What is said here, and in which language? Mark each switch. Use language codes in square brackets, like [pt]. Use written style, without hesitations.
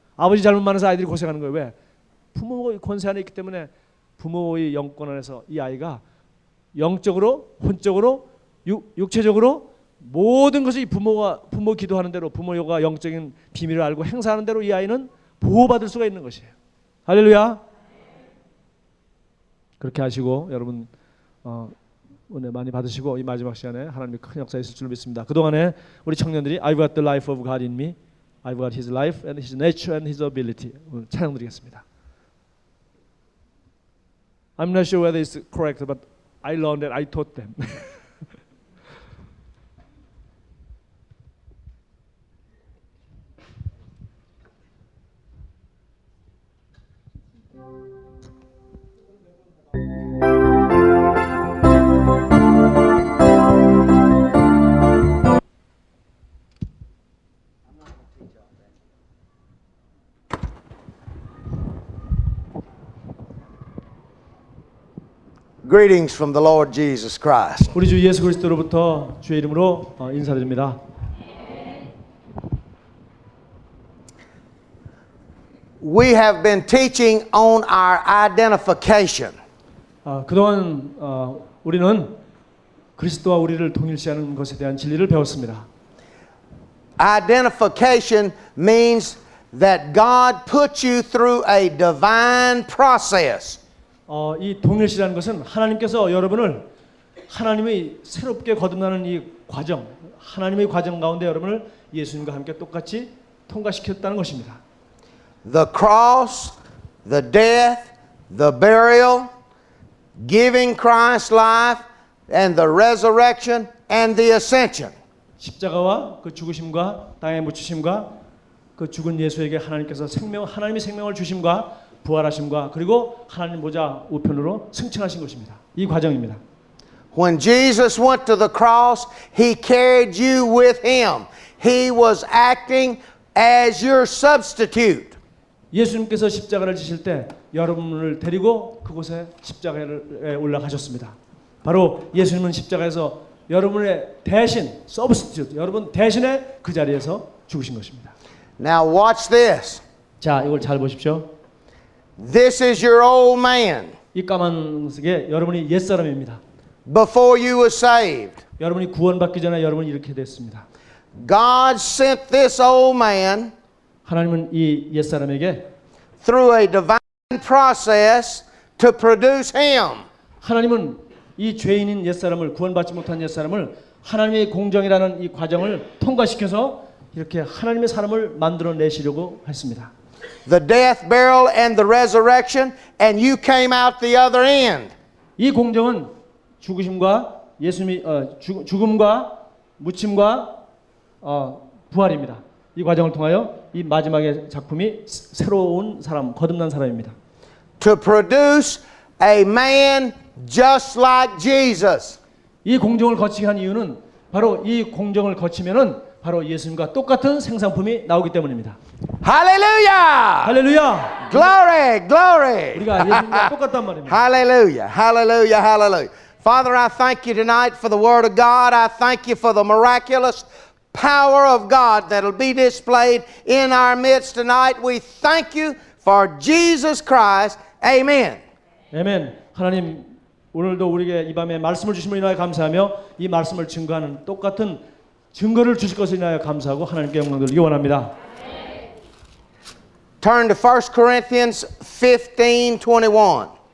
[ko] 아버지 잘못만 해서 아이들이 고생하는 거예요. 왜? 부모의 권세 안에 있기 때문에 부모의 영권 안에서 이 아이가 영적으로, 혼적으로, 육체적으로 모든 것이 부모 기도하는 대로 부모가 영적인 비밀을 알고 행사하는 대로 이 아이는 보호받을 수가 있는 것이에요. 할렐루야. 그렇게 하시고 여러분 은혜 많이 받으시고 이 마지막 시간에 하나님의 큰 역사 있을 줄 믿습니다. 그동안에 우리 청년들이 [en] I've got the life of God in me, I've got His life and His nature and His ability. [ko] 오늘 찬양드리겠습니다. [en] I'm not sure whether it's correct, but I learned that I taught them. Greetings from the Lord Jesus Christ. [ko] 우리 주 예수 그리스도로부터 주의 이름으로 인사드립니다. [en] We have been teaching on our identification. [ko] 그동안 우리는 그리스도와 우리를 동일시하는 것에 대한 진리를 배웠습니다. [en] Identification means that God put you through a divine process. [ko] 이 동일시라는 것은 하나님께서 여러분을 하나님의 새롭게 거듭나는 이 과정, 하나님의 과정 가운데 여러분을 예수님과 함께 똑같이 통과시켰다는 것입니다. [en] The cross, the death, the burial, giving Christ's life, and the resurrection and the ascension. [ko] 십자가와 그 죽으심과 땅에 묻히심과 그 죽은 예수에게 하나님께서 하나님의 생명을 주심과 부활하심과 그리고 하나님 보좌 우편으로 승천하신 것입니다. 이 과정입니다. [en] When Jesus went to the cross, He carried you with Him. He was acting as your substitute. [ko] 예수님께서 십자가를 지실 때 여러분을 데리고 그곳에 십자가에 올라가셨습니다. 바로 예수님은 십자가에서 여러분의 대신, substitute, 여러분 대신에 그 자리에서 죽으신 것입니다. [en] Now watch this. [ko] 자, 이걸 잘 보십시오. [en] This is your old man. [ko] 이 까만색에 여러분이 옛사람입니다. [en] Before you were saved. [ko] 여러분이 구원받기 전에 여러분이 이렇게 됐습니다. [en] God sent this old man [ko] 하나님은 이 옛사람에게 [en] through a divine process to produce him. [ko] 하나님은 이 죄인인 옛사람을 구원받지 못한 옛사람을 하나님의 공정이라는 이 과정을 통과시켜서 이렇게 하나님의 사람을 만들어내시려고 했습니다. [en] the death, burial, and the resurrection, and you came out the other end. [ko] 이 공정은 죽으심과 예수님이 죽음과 묻힘과 부활입니다. 이 과정을 통하여 이 마지막의 작품이 새로운 사람, 거듭난 사람입니다. [en] To produce a man just like Jesus. [ko] 이 공정을 거치게 한 이유는 바로 이 공정을 거치면은 바로 예수님과 똑같은 생상품이 나오기 때문입니다. [en] Hallelujah! [ko] 할렐루야! [en] Glory, glory! [ko] 우리가 예수님과 똑같단 말입니다. [en] Hallelujah, hallelujah, hallelujah. Father, I thank you tonight for the Word of God. I thank you for the miraculous power of God that'll be displayed in our midst tonight. We thank you for Jesus Christ. Amen. [ko] 아멘. 하나님 오늘도 우리에게 이 밤에 말씀을 주심을 인하여 감사하며 이 말씀을 증거하는 똑같은 증거를 주실 것을 인하여 감사하고 하나님께 영광 돌리기 원합니다. [en] Turn to 1 Corinthians 15:21.